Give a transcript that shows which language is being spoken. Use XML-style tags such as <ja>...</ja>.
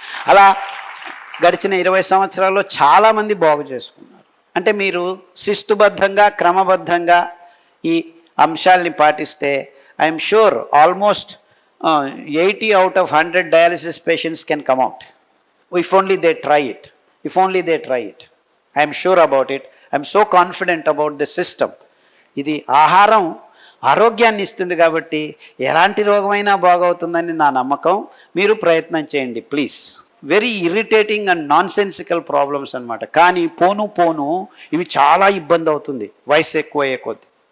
<te>అలా గడిచిన 20 సంవత్సరాల్లో చాలామంది బాగు చేసుకున్నారు. అంటే మీరు శిస్తుబద్ధంగా క్రమబద్ధంగా ఈ అంశాలని పాటిస్తే</te> <en>I'm sure almost 80 out of 100 dialysis patients can come out. If only they try it. If only they try it. I am sure about it. I am so confident about the system.</en> <te>ఇది ఆహారం ఆరోగ్యాన్ని ఇస్తుంది కాబట్టి ఎలాంటి రోగమైనా బాగవుతుందని నా నమ్మకం. మీరు ప్రయత్నం చేయండి please.</te> <en>very irritating and nonsensical problems</en> <te>అనమాట. కానీ పోను పోను ఇవి చాలా ఇబ్బంది అవుతుంది వయసు ఎక్కువ అయ్యే కొద్ది.</te>